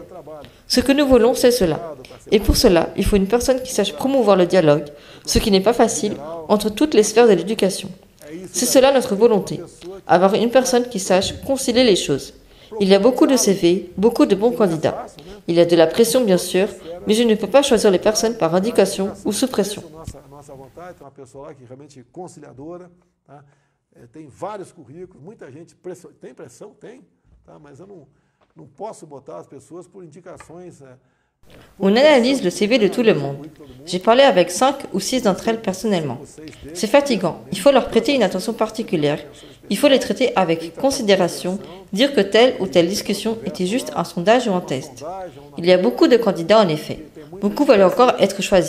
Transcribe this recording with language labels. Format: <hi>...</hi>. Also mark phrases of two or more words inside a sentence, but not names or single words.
<fr>Ce que nous voulons, c'est cela. Et pour cela, il faut une personne qui sache promouvoir le dialogue, ce qui n'est pas facile, entre toutes les sphères de l'éducation. C'est cela notre volonté, avoir une personne qui sache concilier les choses. Il y a beaucoup de CV, beaucoup de bons candidats. Il y a de la pression, bien sûr, mais je ne peux pas choisir les personnes par indication ou sous pression.</fr> <pt>Tem vários currículos, muita gente tem pressão, tem, tá? Mas eu não posso botar as pessoas por indicações.</pt> <fr>On analyse le CV de tout le monde. J'ai parlé avec 5 ou 6 d'entre elles personnellement. C'est fatigant, il faut leur prêter une attention particulière, il faut les traiter avec considération, dire que telle ou telle discussion était juste un sondage ou un test. Il y a beaucoup de candidats en effet. Beaucoup veulent encore être choisis.</fr>